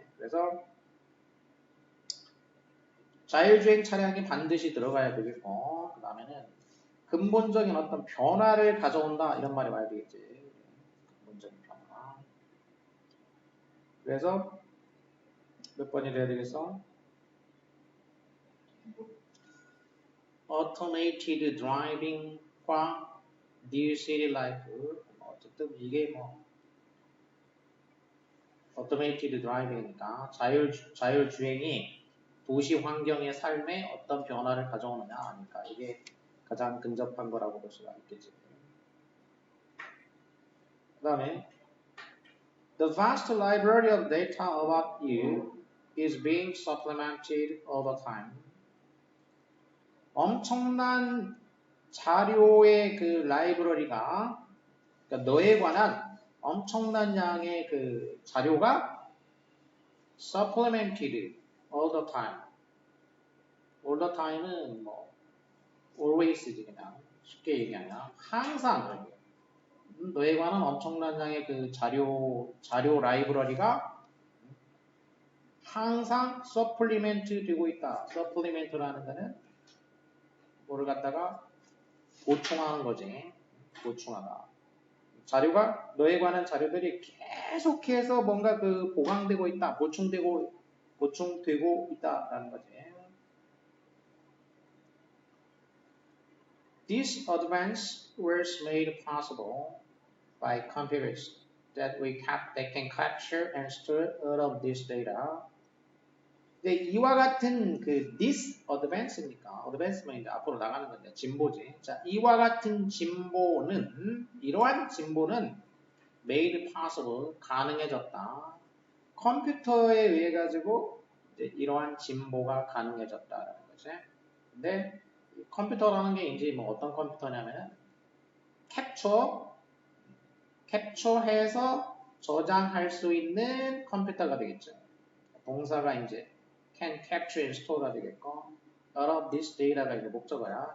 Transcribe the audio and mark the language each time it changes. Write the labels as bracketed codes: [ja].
[ko] 그래서 자율주행 차량이 반드시 들어가야 되겠고, 그 다음에는 근본적인 어떤 변화를 가져온다 이런 말이 와야 되겠지. 근본적인 변화. 그래서 몇 번이 돼야 되겠어? [en] Automated driving과 New City Life. [ko] 어쨌든 이게 뭐 Automated driving이니까 자율주행이 도시 환경의 삶에 어떤 변화를 가져오느냐 하니까 이게 가장 근접한 거라고 볼 수가 있겠지. 그 다음에 [en] The vast library of data about you is being supplemented all the time. [ko] 엄청난 자료의 그 라이브러리가 그러니까 너에 관한 엄청난 양의 그 자료가 [en] supplemented all the time. all the time [ko] 은 뭐 always지 그냥 쉽게 얘기하면 항상 너에 관한 엄청난 양의 그 자료 라이브러리가 항상 서플리멘트 되고 있다. 서플리멘트라는 거는 뭐를 갖다가 보충하는 거지. 보충하다. 자료가 너에 관한 자료들이 계속해서 뭔가 그 보강되고 있다. 보충되고 있다라는 거지. [en] This advance was made possible by computers that can capture and store all of this data. [ko] 근데 이와 같은 그 [en] this advance [ko] 니까 advance면 이제 앞으로 나가는 건데 진보지. 자, 이와 같은 진보는 이러한 진보는 [en] made possible [ko] 가능해졌다. 컴퓨터에 의해 가지고 이제 이러한 진보가 가능해졌다라는 거지. 근데 컴퓨터라는 게 이제 뭐 어떤 컴퓨터냐면은 캡처해서 저장할 수 있는 컴퓨터가 되겠죠. 동사가 이제 [en] can capture and store [ko] 가 되겠고, [en] all of this data [ko] 가 이제 목적어야.